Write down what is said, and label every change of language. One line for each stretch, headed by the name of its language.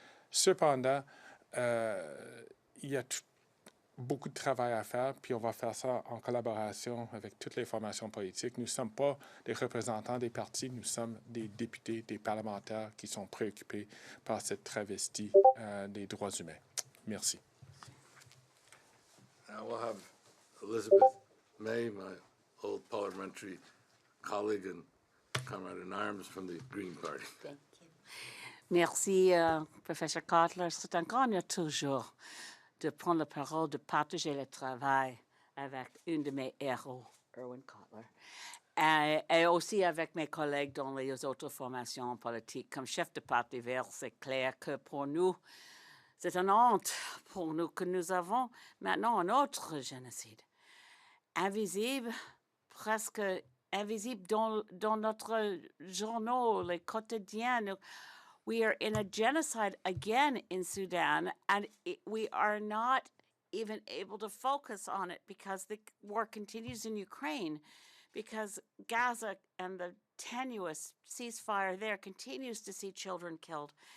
French: Cependant, il y a beaucoup de travail à faire, puis on va faire ça en collaboration avec toutes les formations politiques. Nous ne sommes pas des représentants des partis, nous sommes des députés, des parlementaires qui sont préoccupés par cette travestie des droits humains. Merci.
English: Now we'll have Elizabeth May, my old parliamentary colleague and comrade in arms from the Green Party. Thank you.
French: Merci, Professeur Cotler. C'est un grand honneur toujours de prendre la parole, de partager le travail avec une de mes héros, Erwin Cotler, et aussi avec mes collègues dans les autres formations politiques. Comme chef de Parti vert, c'est clair que pour nous, c'est une honte pour nous que nous avons maintenant un autre génocide, invisible, presque invisible dans notre journaux, les quotidiens.
English: We are in a genocide again in Sudan, and we are not even able to focus on it because the war continues in Ukraine, because Gaza and the tenuous ceasefire there continues to see children killed.